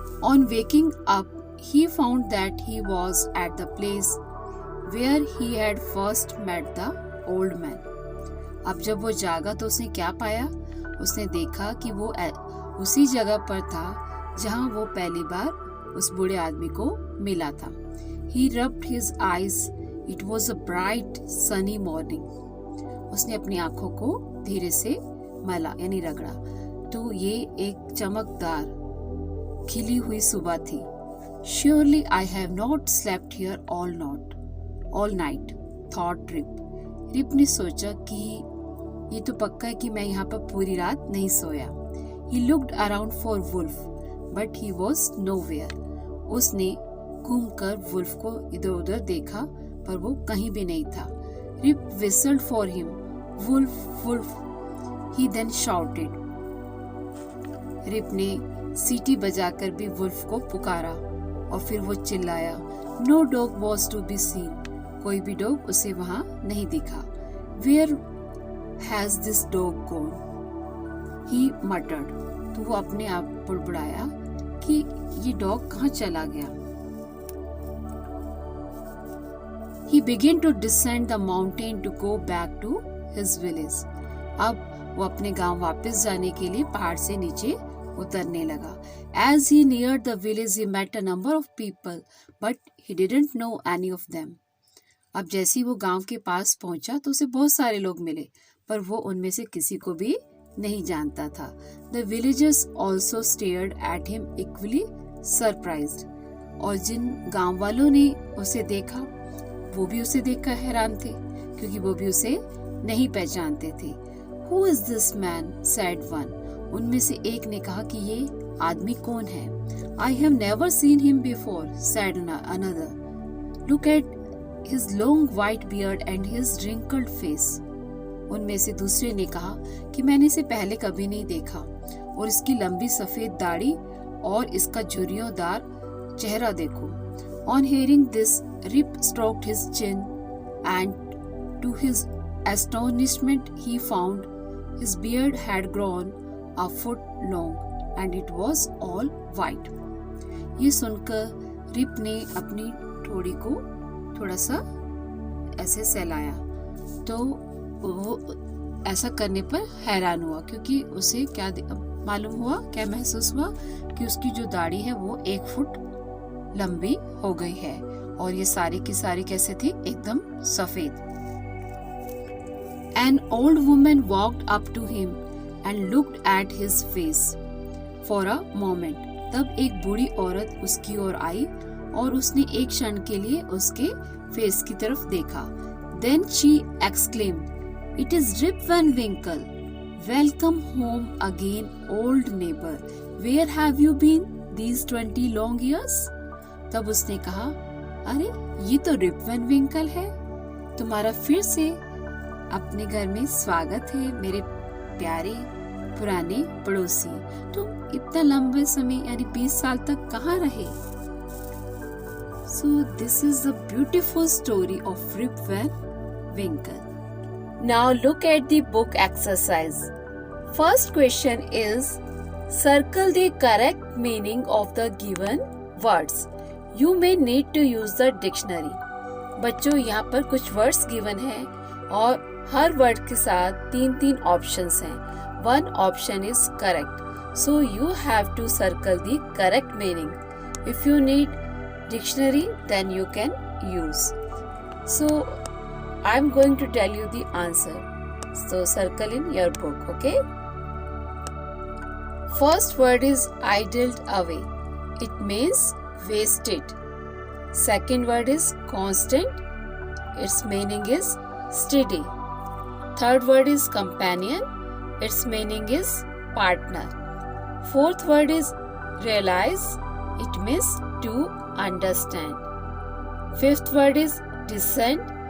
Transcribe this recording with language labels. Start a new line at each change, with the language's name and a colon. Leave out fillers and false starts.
English: On waking up, he found that he was at the place where he had first met the old man.
Hindi: अब जब वो जागा तो उसने क्या पाया? उसने देखा कि वो उसी जगह पर था जहां वो पहली बार उस बूढ़े आदमी को मिला था।
English: He rubbed his eyes. It was a bright, sunny morning.
Hindi: उसने अपनी आंखों को धीरे से मला यानी रगड़ा तो ये एक चमकदार खिली हुई सुबह थी।
English: Surely I have not slept here all night, thought Rip.
Hindi: Rib ने सोचा कि ये तो पक्का है कि मैं यहाँ पर पूरी रात नहीं सोया।
English: He looked around for Wolf, but he was nowhere.
Hindi: उसने घूमकर वुल्फ को इधर उधर देखा पर वो कहीं भी नहीं था।
English: Rip whistled for him. Wolf, Wolf, he then shouted.
Hindi: Rib ने सीटी बजाकर भी वुल्फ को पुकारा और फिर वो चिल्लाया।
English: No dog was to be seen.
Hindi: कोई भी डॉग उसे वहां नहीं दिखा।
English: Where has this dog gone? He muttered.
Hindi: तो वो अपने आप बुड़बुड़ाया कि ये डॉग कहाँ चला गया।
English: He began to descend the mountain to go back to his village.
Hindi: अब वो अपने गांव वापस जाने के लिए पहाड़ से नीचे उतरने लगा.
English: As he neared the village, he met a number of people, but he didn't know any of them.
Hindi: अब जैसे ही वो गांव के पास पहुंचा तो उसे बहुत सारे लोग मिले, पर वो उनमें से किसी को भी नहीं जानता था.
English: The villagers also stared at him equally surprised.
Hindi: और जिन गांव वालों ने उसे देखा, वो भी उसे देखकर हैरान थे, क्योंकि वो भी उसे नहीं पहचानते थे.
English: Who is this man? said one.
Hindi: उनमें से एक ने कहा कि ये आदमी कौन है.
English: I have never seen him before, said another. Look at his long white beard and his wrinkled face.
Hindi: उनमें से दूसरे ने कहा कि मैंने इसे पहले कभी नहीं देखा, और इसकी लंबी सफेद दाढ़ी और इसका झुर्रियोंदार चेहरा देखो.
English: On hearing this, Rip stroked his chin, and to his astonishment he found his beard had grown a foot long and it was all white.
Hindi: ये सुनकर रिप ने अपनी ठोड़ी को थोड़ा सा ऐसे सहलाया, तो वो ऐसा करने पर हैरान हुआ, क्योंकि उसे क्या मालूम हुआ, क्या महसूस हुआ कि उसकी जो दाढ़ी है वो 1 फुट लंबी हो गई है, और ये सारी की सारी कैसे थी, एकदम सफेद.
English: An old woman walked up to him and looked at his face for a moment.
Hindi: तब एक बूढ़ी औरत उसकी ओर आई और उसने एक क्षण के लिए उसके फेस की तरफ देखा.
English: Then she exclaimed, "It is Rip Van Winkle. Welcome home again, old neighbor. Where have you been these 20 long years?"
Hindi: तब उसने कहा, अरे ये तो रिप वैन विंकल है, तुम्हारा फिर से अपने घर में स्वागत है मेरे प्यारे पुराने पड़ोसी. तुम इतना लंबे समय यानी 20 साल तक कहाँ रहे.
English: So this is the beautiful story of Rip Van Winkle. Now look at the book exercise. First question is, circle the correct meaning of the given words. You may need to use the dictionary.
Hindi: बच्चों, यहाँ पर कुछ words given हैं और हर word के साथ 3 options हैं.
English: 1 option is correct, so you have to circle the correct meaning. If you need dictionary then you can use. So I am going to tell you the answer, so circle in your book. Okay, first word is idled away. It means wasted. Second word is constant. Its meaning is steady. Third word is companion. Its meaning is partner. Fourth word is realize. It means to understand. Fifth word is descend.